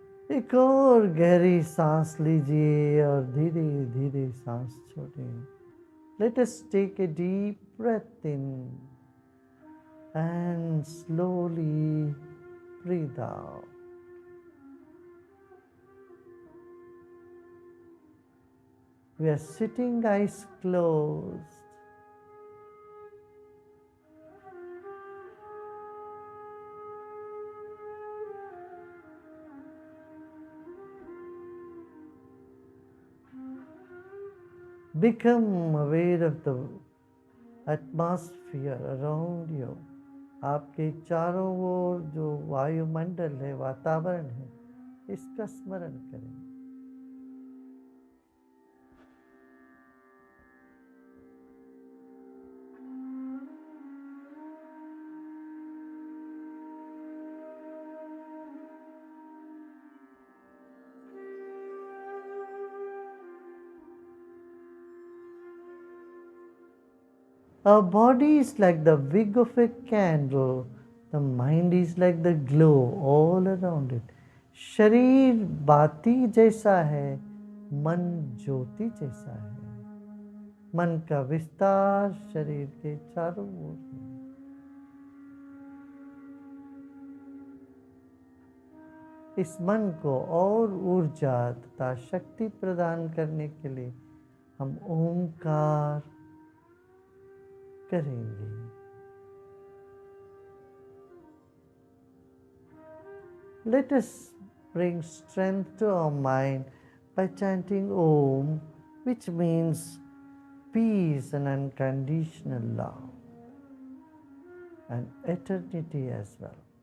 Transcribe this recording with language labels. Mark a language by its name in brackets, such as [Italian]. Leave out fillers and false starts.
[Hindi] एक और गहरी सांस लीजिए और धीरे धीरे सांस छोड़िए। [English] Let us take a deep breath in and slowly breathe out. We are sitting eyes closed. Become aware of the atmosphere around you. [Hindi] आपके चारों ओर जो वायुमंडल है, वातावरण है, इसका स्मरण करें। [English] Our body is like the wick of a candle. The mind is like the glow all around it. [Hindi] शरीर बाती जैसा है, मन ज्योति जैसा है। मन का विस्तार शरीर के चारों ओर है। इस मन को और ऊर्जा तथा शक्ति प्रदान करने के लिए हम ओमकार करेंगे। [English] Let us bring strength to our mind by chanting Om, which means peace and unconditional love and eternity as well.